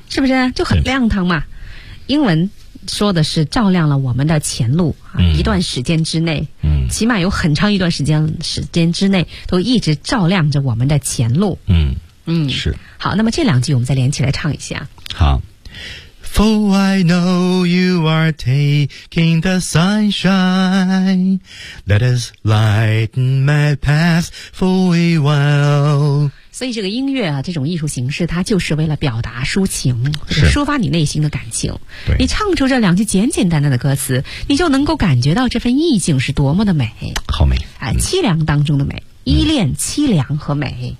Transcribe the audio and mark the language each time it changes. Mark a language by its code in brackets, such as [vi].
[zh] 不是就很亮堂嘛？英文说的是照亮了我们的前路啊，一段时间之内，起码有很长一段时间之内都一直照亮着我们的前路。是。好，那么这两句我们再连起来唱一下。好。 [en] For I know you are taking the sunshine. Let us lighten my path for a while. [zh] 所以这个音乐啊，这种艺术形式，它就是为了表达抒情，是抒发你内心的感情。你唱出这两句简简单单的歌词，你就能够感觉到这份意境是多么的美，好美啊！凄凉当中的美，依恋凄凉和美。